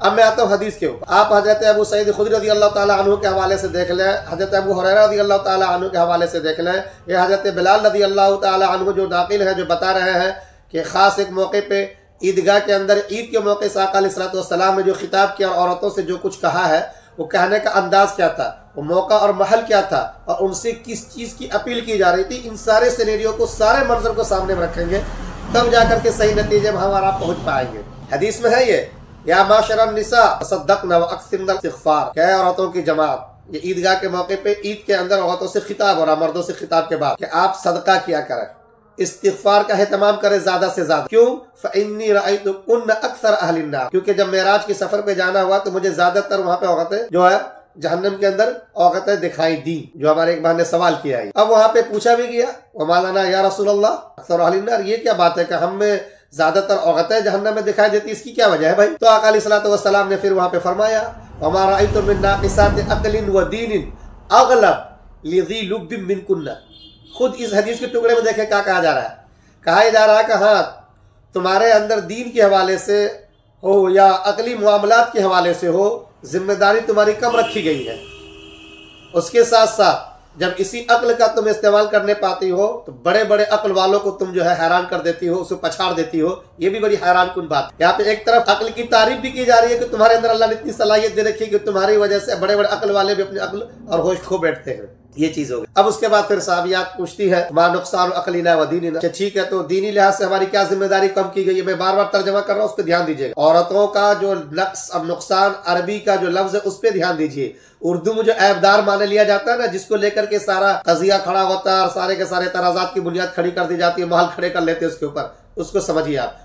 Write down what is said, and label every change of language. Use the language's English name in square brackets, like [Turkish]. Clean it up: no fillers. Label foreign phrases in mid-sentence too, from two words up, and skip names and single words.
[Hindi] अब मैं आता हूँ हदीस के ऊपर। आप हज़रत अबू सईद खुदरी [Arabic] رضي الله تعالى عنه [Hindi] के हवाले से देख लें, हज़रत अबू हुरैरा [Arabic] رضي الله تعالى عنه [Hindi] के हवाले से देख लें, या हज़रत बिलाल [Arabic] رضي الله تعالى عنه [Hindi] जो नाक़िल है, जो बता रहे हैं कि ख़ास एक मौके पर ईदगाह के अंदर ईद के मौके से आका अलैहिस्सलाम ने जो खिताब किया और औरतों से जो कुछ कहा है, वो कहने का अंदाज क्या था, वो मौका और महल क्या था, और उनसे किस चीज़ की अपील की जा रही थी, इन सारे सिनेरियो को, सारे मंजर को सामने में रखेंगे, तब जाकर के सही नतीजे में हमारा पहुंच पाएंगे। हदीस में है ये, [Arabic] يا معشر النساء تصدقن وأكثرن الاستغفار, [Hindi] क्या औरतों की जमात, ये ईदगाह के मौके पे ईद के अंदर औरतों से खिताब हो रहा, मर्दों से खिताब के बाद, कि आप सदका किया करें, इस्तिग़फ़ार का एहतमाम करें ज्यादा से ज्यादा। क्यों? [Arabic] فإني رأيتكن أكثر أهل النار, [Hindi] क्योंकि जब मेराज के सफर पे जाना हुआ तो मुझे ज्यादातर वहाँ पे औरतें जो है जहन्नम के अंदर औरतें दिखाई दी, जो हमारे एक बहन ने सवाल किया है। अब वहाँ पे पूछा भी गया, [Arabic] وما لنا يا رسول الله أكثر أهل النار, [Hindi] ये क्या बात है कि हम में ज्यादातर औरतें जहन्नम में दिखाई देती, इसकी क्या वजह है भाई? तो आका [Arabic] عليه الصلاة والسلام [Hindi] ने फिर वहाँ पे फरमाया, [Arabic] وما رأيت من ناقصات عقل ودين أغلب لذي لب منكن. [Hindi] खुद इस हदीस के टुकड़े में देखें क्या कहा जा रहा है। कहा जा रहा है कि हाँ, तुम्हारे अंदर दीन के हवाले से हो या अकली मामलात के हवाले से हो, जिम्मेदारी तुम्हारी कम रखी गई है। उसके साथ साथ जब इसी अक्ल का तुम इस्तेमाल करने पाती हो तो बड़े बड़े अक्ल वालों को तुम जो है हैरान कर देती हो, उसको पछाड़ देती हो। ये भी बड़ी हैरान कुन बात। यहाँ पे एक तरफ अक्ल की तारीफ भी की जा रही है कि तुम्हारे अंदर अल्लाह ने इतनी सलाहियत दे रखी है कि तुम्हारी वजह से बड़े बड़े अक्ल वाले भी अपनी अक्ल और होश खो बैठते हैं। ये चीज हो गई। अब उसके बाद फिर साहबियात पूछती है, [Arabic] ما نقصان عقلنا وديننا, [Hindi] ठीक है तो दीनी लिहाज से हमारी क्या जिम्मेदारी कम की गई है? मैं बार बार तर्जमा कर रहा हूँ, उस पर ध्यान दीजिएगा। औरतों का जो नक्स और नुकसान अरबी का जो लफ्ज है उस पर ध्यान दीजिए। उर्दू में जो ऐबदार माने लिया जाता है ना, जिसको लेकर के सारा कजिया खड़ा होता है और सारे के सारे तराजात की बुनियाद खड़ी कर दी जाती है, महल खड़े कर लेते हैं उसके ऊपर, उसको समझिए आप।